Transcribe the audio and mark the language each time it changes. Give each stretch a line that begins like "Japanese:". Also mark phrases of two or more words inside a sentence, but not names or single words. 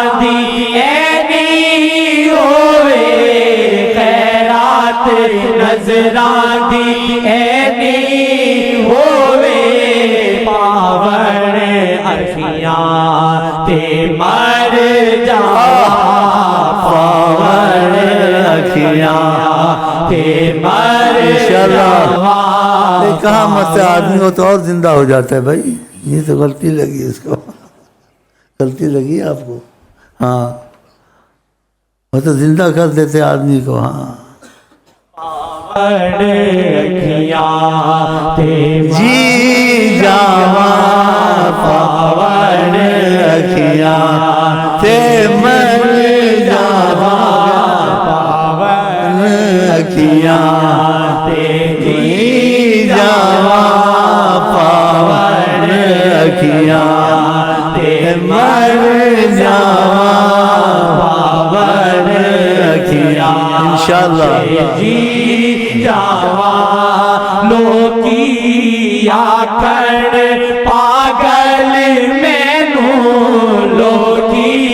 Punjabi: دی اینی ہووے خیرات نظراں دی اینی ہووے پاون اکھیاں تے مر جا پاون اکھیاں تے مر جا
Urdu: کہاں مت آدمی ہو تو اور زندہ ہو جاتا ہے بھائی. یہ تو غلطی لگی اس کو, غلطی لگی آپ کو. ہاں وہ تو زندہ کر دیتے آدمی کو.
Punjabi: ہاں جی جاواں پاون اکھیاں تے مر جاواں پاون اکھیاں تے جی جاواں پاون اکھیاں تے مر جاواں پاون اکھیاں انشاءاللہ. جی جاواں لوکی آکھن پاگل مینوں لوکی